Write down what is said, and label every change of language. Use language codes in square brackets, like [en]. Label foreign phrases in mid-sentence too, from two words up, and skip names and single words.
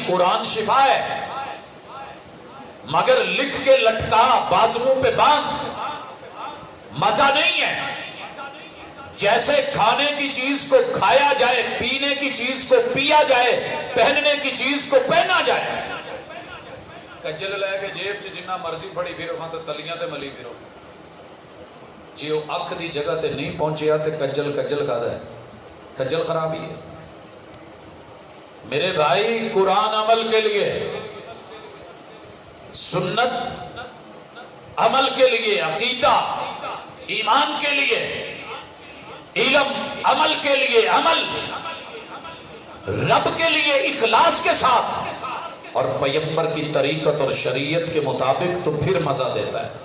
[ur] قرآن شفا ہے مگر لکھ کے لٹکا، بازوؤں پہ باندھ، مزہ نہیں ہے۔ جیسے کھانے کی چیز کو کھایا جائے، پینے کی چیز کو پیا جائے، پہننے کی چیز کو پہنا جائے۔ [pa] کجل لے کے جیب چ جنہ مرضی پڑی پھرو، ہاں تو تلیاں تے ملی پھرو، جی وہ اکھ دی جگہ تے نہیں پہنچیا تے کجل کا ہے، کجل خرابی ہے۔ [ur] میرے بھائی قرآن عمل کے لیے، سنت عمل کے لیے، عقیدہ ایمان کے لیے، علم عمل کے لیے، عمل رب کے لیے اخلاص کے ساتھ اور پیغمبر کی طریقت اور شریعت کے مطابق، تو پھر مزہ دیتا ہے۔